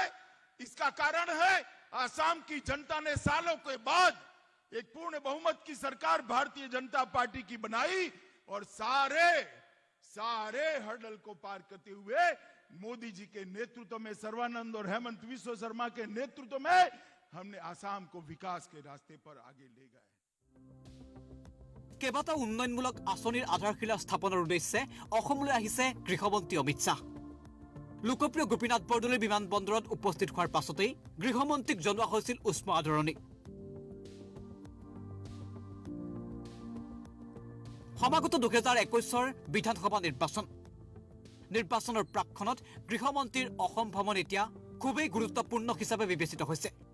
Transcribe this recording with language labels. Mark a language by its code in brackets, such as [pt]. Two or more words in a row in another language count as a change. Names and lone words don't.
[hi] इसका कारण है आसाम की जनता ने सालों के बाद एक पूर्ण बहुमत की सरकार भारतीय जनता पार्टी की बनाई और सारे हर्डल को पार करते हुए मोदी जी के नेतृत्व में, सर्बानंद और हेमंत विश्व शर्मा के नेतृत्व में हमने आसाम को विकास के रास्ते पर आगे ले गए। [as] কেইবাটাও উন্নয়নমূলক আঁচনিৰ আধাৰশিলা স্থাপনৰ উদ্দেশ্যে অসমলৈ আহিছে গৃহমন্ত্ৰী অমিত শ্বাহ। লোকপ্ৰিয় গোপীনাথ বৰদলৈ বিমানবন্দৰত উপস্থিত হোৱাৰ পাছতেই গৃহমন্ত্ৰীক জনোৱা হৈছিল উষ্ম আদৰণি। সমাগত 2021 বিধানসভা নিৰ্বাচনৰ প্ৰাকখনত গৃহমন্ত্ৰীৰ অসম ভ্ৰমণ এতিয়া খুবেই গুৰুত্বপূৰ্ণ হিচাপে বিবেচিত হৈছে।